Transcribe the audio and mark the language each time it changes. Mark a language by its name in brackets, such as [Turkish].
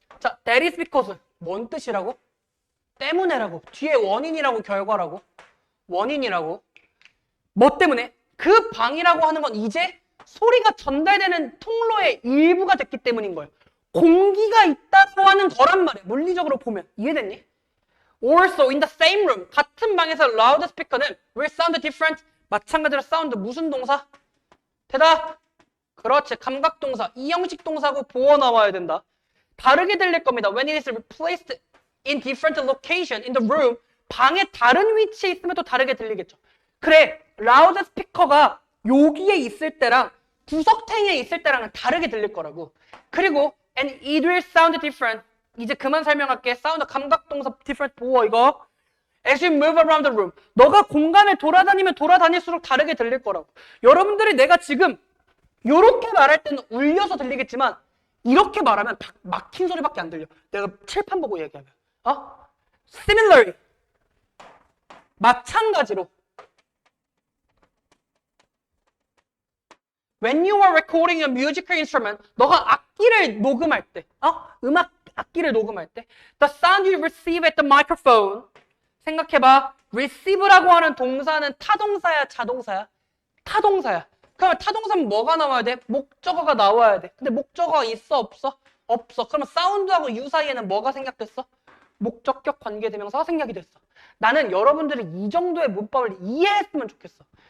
[Korean] 자, [English] that is because [Korean] 뭔 뜻이라고? 때문에라고. 뒤에 원인이라고 결과라고. 원인이라고. 뭐 때문에? 그 방이라고 하는 건 이제 소리가 전달되는 통로의 일부가 됐기 때문인 거예요. 공기가 있다고 하는 거란 말이에요. 물리적으로 보면. 이해됐니? [English] Also in the same room. [Korean] 같은 방에서 [English] loudspeaker는 will sound different. [Korean] 마찬가지로 사운드 무슨 동사? 대답. 그렇지. 감각동사. 2형식 동사고 보어 나와야 된다. 다르게 들릴 겁니다. [English] When it is replaced in different location in the room. [Korean] 방의 다른 위치에 있으면 또 다르게 들리겠죠. 그래. 라우드스피커가 여기에 있을 때랑 구석탱이에 있을 때랑은 다르게 들릴 거라고. 그리고 [English] and it will sound different. [Korean] 이제 그만 설명할게. 사운드 감각동사 different 보어 이거. [English] As you move around the room. [Korean] 너가 공간을 돌아다니면 돌아다닐수록 다르게 들릴 거라고. 여러분들이 내가 지금 이렇게 말할 때는 울려서 들리겠지만 이렇게 말하면 막힌 소리밖에 안 들려. 내가 칠판 보고 얘기하면. [English] Similarly. [Korean] 마찬가지로. [English] When you are recording a musical instrument, [Korean] 너가 악기를 녹음할 때, 악기를 녹음할 때, [English] the sound you receive at the microphone. [Korean] 생각해봐. receive라고 하는 동사는 타동사야, 자동사야? 타동사야. 그러면 타동사는 뭐가 나와야 돼? 목적어가 나와야 돼. 근데 목적어가 있어, 없어? 없어. 그러면 사운드하고 you 사이에는 뭐가 생략됐어? 목적격 관계대명사가 생략이 됐어. 나는 여러분들이 이 정도의 문법을 이해했으면 좋겠어.